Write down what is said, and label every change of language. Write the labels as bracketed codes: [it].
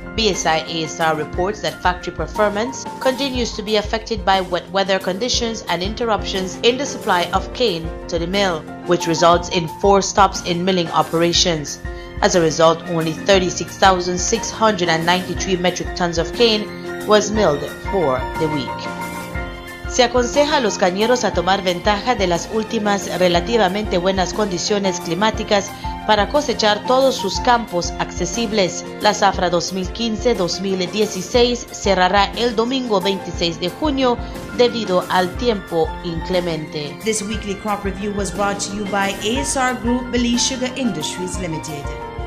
[en] BSI ASR reports that factory performance continues to be affected by wet weather conditions and interruptions in the supply of cane to the mill, which results in 4 stops in milling operations. As a result, only 36,693 metric tons of cane was milled for the week. [es] Se aconseja a los cañeros a tomar ventaja de las últimas relativamente buenas condiciones climáticas para cosechar todos sus campos accesibles. La zafra 2015-2016 cerrará el domingo 26 de junio debido al tiempo inclemente. [en] This weekly crop review was brought to you by ASR Group, Belize Sugar Industries Limited.